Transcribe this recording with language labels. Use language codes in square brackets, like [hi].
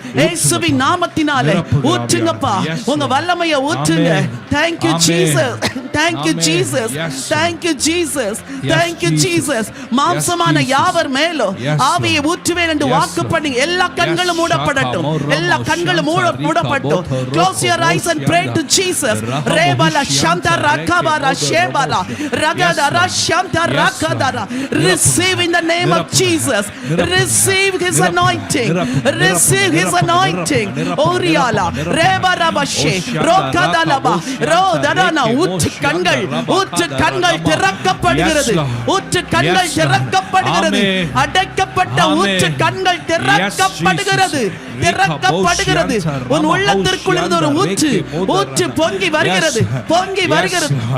[ta] இயேசுவின் நாமத்தினாலே ஊற்றுங்கப்பா, உங்க வல்லமையை ஊற்றுங்க. [en] Thank you Jesus, thank you Jesus, thank you Jesus, thank you Jesus. [ta] மாம்சமான யாவர் மேலும் ஆவியை ஊற்றுவேன் என்று வாக்கு பண்ணி எல்லா கண்களும் மூடப்படட்டும், எல்லா கண்களும் மூடப்படட்டும். [en] Close your eyes and pray to Jesus. ரேபல ஷந்த ரகபர ஷேபர ரகதர ஷந்த ரகதர. Receive in the name of Jesus, receive his anointing, receive his anointing. ஓரியாலா ரேபரபஷே ரோகதலபா ரோதரனா. [ta] ஊற்று கண்கள், ஊற்று கண்கள் திறக்கப்படுகிறது, ஊற்று கண்கள் திறக்கப்படுகிறது. அடைக்கப்பட்ட ஊற்று கண்கள் திறக்கப்படுகிறது, திறக்கப்படுகிறது. உன் உள்ளத்திற்குள் இருந்து ஒரு ஊற்று, ஊற்று பொங்கி வருகிறது, பொங்கி வருகிறது.